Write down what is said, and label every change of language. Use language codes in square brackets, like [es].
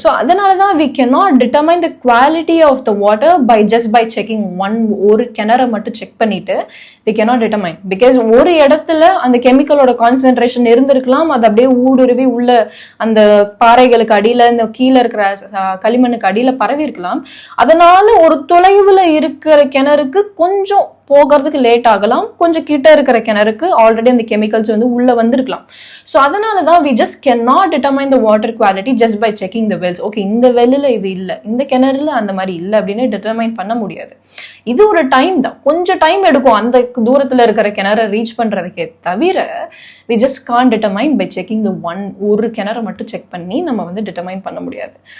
[ta] So அதனால தான் [en] we cannot determine the quality of the water by checking [ta] ஒரு கிணறை மட்டும் செக் பண்ணிட்டு we cannot determine, because ஒரு இடத்துல அந்த கெமிக்கலோட கான்சென்ட்ரேஷன் இருந்திருக்கலாம், அது அப்படியே ஊடுருவி உள்ள அந்த பாறைகளுக்கு அடியில இந்த கீழே இருக்கிற களிமண்ணுக்கு அடியில பரவி இருக்கலாம். அதனால ஒரு தொலைவுல இருக்கிற கிணறுக்கு கொஞ்சம் போகிறதுக்கு லேட் ஆகலாம், கொஞ்சம் கிட்ட இருக்கிற கிணறுக்கு ஆல்ரெடி அந்த கெமிக்கல்ஸ் வந்து உள்ள வந்திருக்கலாம். [en] so [ta] அதனால தான் [en] we just cannot determine the water quality just by checking the wells. [ta] Okay, இந்த வெல்லில் இது இல்லை, இந்த கிணறுல அந்த மாதிரி இல்லை அப்படின்னு டிட்டர்மைன் பண்ண முடியாது. இது ஒரு டைம் தான், கொஞ்சம் டைம் எடுக்கும் அந்த தூரத்தில் இருக்கிற கிணறை ரீச் பண்ணுறதுக்கே தவிர [en] we just can't determine by checking the [ta] ஒரு கிணறை மட்டும் செக் பண்ணி நம்ம வந்து டிட்டர்மைன் பண்ண முடியாது.